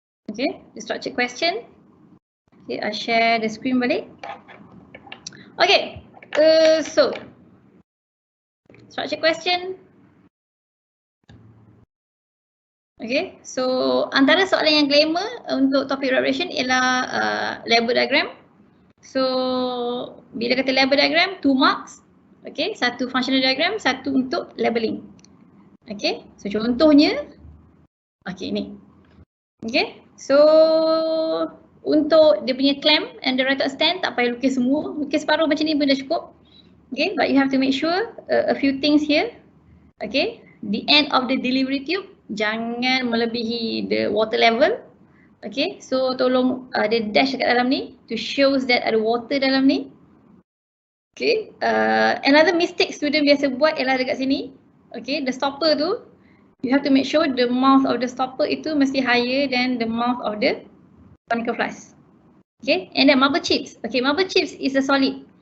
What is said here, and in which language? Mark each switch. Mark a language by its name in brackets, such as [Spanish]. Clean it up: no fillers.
[English] Okay, the structured question. Okay, I share the screen balik. Okay, so structured question. [Malay] Okay, so antara soalan yang glamour untuk topik representation ialah label diagram. So bila kata label diagram, 2 marks. Okay, 1 functional diagram, 1 untuk labeling. Okay, so contohnya, okay ni. Okay, so untuk dia punya clamp and the rotor stand tak payah lukis semua, lukis separuh macam ni pun dah cukup. [English] Okay, but you have to make sure a few things here. Okay, the end of the delivery tube [Malay] jangan melebihi [English] the water level. [Malay] Okay, so tolong ada dash dekat dalam ni to shows that ada water dalam ni. Okay, another mistake student biasa buat ialah dekat sini. [English] Okay, the stopper tu, you have to make sure the mouth of the stopper itu mesti higher than the mouth of the conical flask. Okay, and then marble chips. Okay, marble chips is a solid.